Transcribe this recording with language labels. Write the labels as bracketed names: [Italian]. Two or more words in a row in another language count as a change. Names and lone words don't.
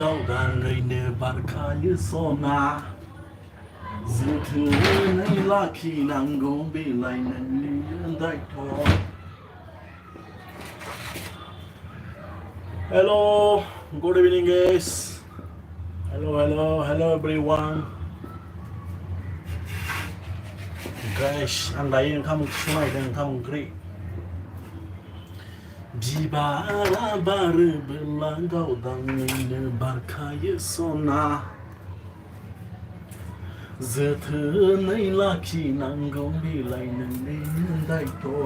[Bodo] गावदाङैनो बारखायो सना जोथोनै लाखिनांगौ बेलाय नोंनि दायथ'. [English] Hello, good evening guys. Hello everyone. Guys, [Bodo] आं दायो ओंखाम ओंख्रि संनायदों, ओंखाम ओंख्रि. बिबारा बारोबोला गावदाङैनो बारखायो सना जोथोनै लाखिनांगौ बेलाय नोंनि दायथ'.